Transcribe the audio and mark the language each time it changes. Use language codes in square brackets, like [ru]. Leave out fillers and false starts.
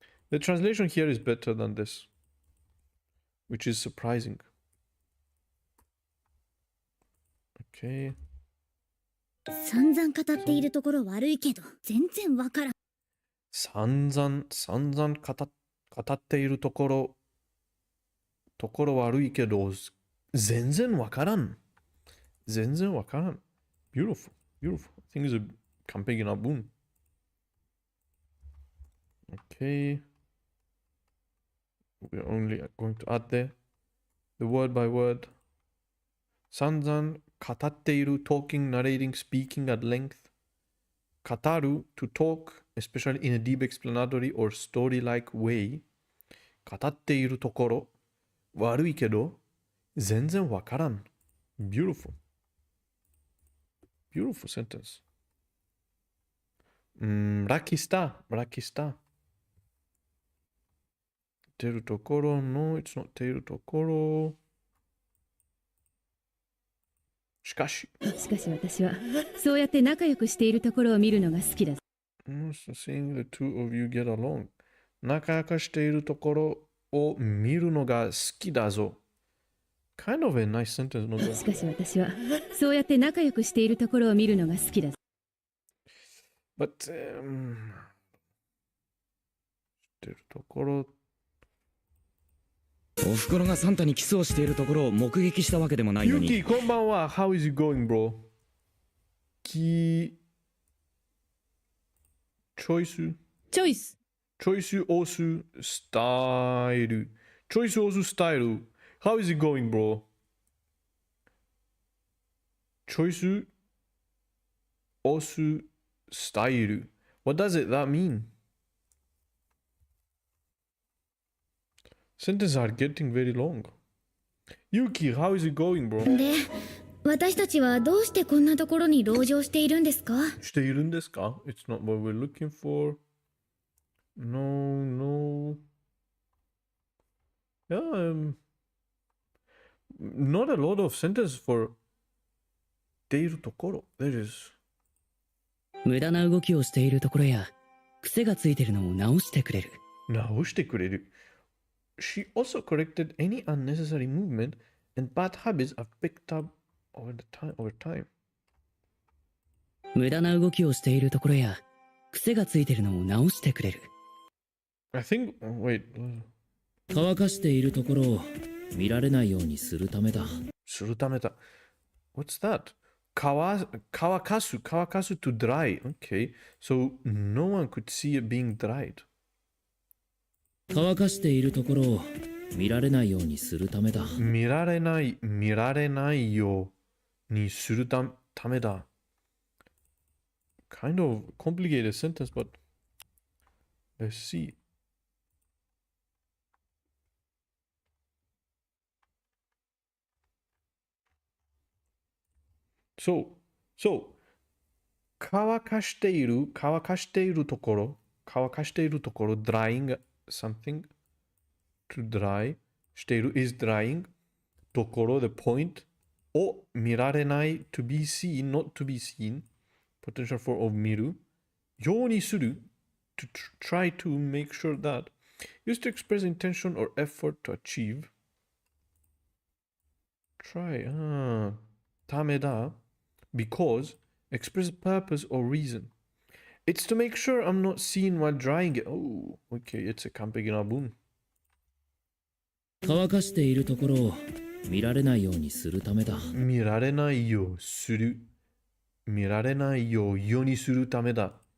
[en] The translation here is better than this, which is surprising. Okay. [ja] 散々語っているところ悪いけど全然わからん。散々語っているところ悪いけど全然わからん。 [en] Beautiful. Things are camping in a boom. Okay. We're only going to add the word by word. [ja] 散々語っている [en] talking, narrating, speaking at length. 語る to talk, especially in a deep explanatory or story-like way. [ja] 語っているところ悪いけど全然わからん。 [en] Beautiful sentence. [ja] ラッキースター。 [en] てるところ No, it's not てるところ。 [ja] しかし私はそうやって仲良くしているところを見るのが好きだ。 [en] Seeing the two of you get along. [ja] 仲良くしているところを見るのが好きだぞ。 [en] Kind of a nice sentence, no? [ja] しかし私はそうやって仲良くしているところを見るのが好きだ。 [en] But してるところ。 [ja] おふくろがサンタにキスをしているところを目撃したわけでもないのに。ユキ、こんばんは。 [en] How is it going, bro? [ja] チョイス押すスタイル。チョイス押すスタイル。 [en] How is it going, bro? [ja] チョイス押すスタイル。 [en] What does that mean? Sentences are getting very long. Yuki, how is it going, bro? [ja] で、私たちはどうしてこんなところに籠城しているんですか？しているんですか？ [en] It's not what we're looking for. No. Yeah, not a lot of sentences for ているところ。 There is. [ja] 無駄な動きをしているところや癖がついているのを直してくれる。直してくれる。 [en] She also corrected any unnecessary movement and bad habits I've picked up over time. [ja] 無駄な動きをしているところや癖がついているのを直してくれる。 [en] I think, wait. [ja] 乾かしているところを見られないようにするためだ。するためだ。 [en] What's that? 乾かす to dry. Okay. So no one could see it being dried. [ja] 乾かしているところを見られないようにするためだ。見られないようにするためだ。 [en] Kind of complicated sentence, but let's see. So, [ja] 乾かしているところ、 [en] drying something to dry している is drying ところ the point [ja] を見られない [en] to be seen, not to be seen potential for of [ja] 見るようにする [en] to try to make sure that used to express intention or effort to achieve try ためだ because express purpose or reason. It's to make sure I'm not seen while drying it. Oh, okay, it's a [ja] 完璧な文。乾かしているところを見られないようにするためだ。見られないようする。見られないようにするためだ。